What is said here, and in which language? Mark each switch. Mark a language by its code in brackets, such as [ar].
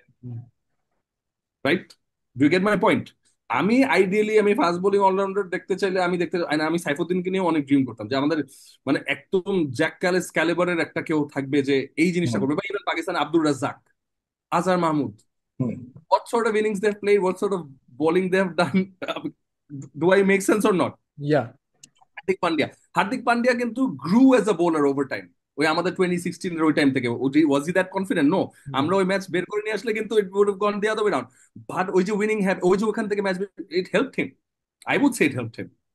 [en] Hmm. Right? Do get my point? [bn] আমি fast bowling allrounder দেখতে চাইলে, আমি সাইফুদ্দিনকে নিয়ে অনেক ড্রিম করতাম যে আমাদের মানে একদম জ্যাক ক্যালিস ক্যালিবারের একটা কেউ থাকবে যে এই জিনিসটা হুম। করবে, বা even Pakistan Abdur Razzak, Azhar Mahmud, hmm. [en] what sort of innings they've played, what sort of bowling they've done. Do I make sense or not? Yeah. [bn] হার্দিক পান্ডিয়া, হার্দিক পান্ডিয়া কিন্তু [en] grew as a bowler over time, [bn] ওই আমাদের 2016 ওই টাইম থেকে। [en] Was he that confident? No. Hmm. [bn] আমরা ওই match বের করে নিয়ে আসলে কিন্তু [en] It would have gone the other way round, but ওই যে winning have, ওই যে ওখান থেকে match, it helped him, I would say it helped him.